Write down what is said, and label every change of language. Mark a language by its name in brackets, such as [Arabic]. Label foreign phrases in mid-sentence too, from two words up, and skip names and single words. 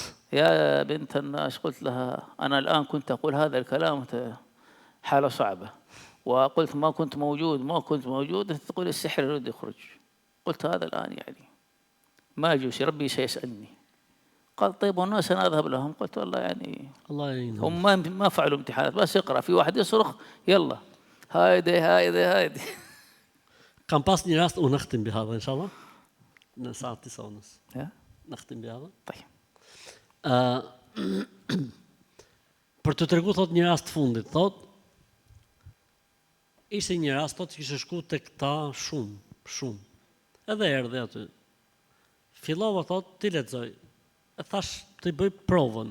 [Arabic] يا بنت الناس قلت لها أنا الآن كنت أقول هذا الكلام حالة صعبة وقلت ما كنت موجود أنت تقول السحر يريد يخرج. قلت هذا الآن يعني ما يجوز ربي سيسألني. قال طيب والناس أنا أذهب لهم. قلت والله يعني الله يعينهم. هم ما فعلوا امتحانات بس اقرأ في واحد يصرخ يلا هايدي. [Albanian] Kam pas një rast, unë [Arabic] نختم بهذا, [Albanian] inshallah, në saat të sonës. Ja? [Arabic] نختم بهذا. طيب. [Albanian] Për të tregu, thot, një rast fundit, thot, ishte një rast, thot, që kishe shku të këta shumë. Edhe erdhe aty. Fillova, thot, ti lexoj. E thash, të i bëj provën.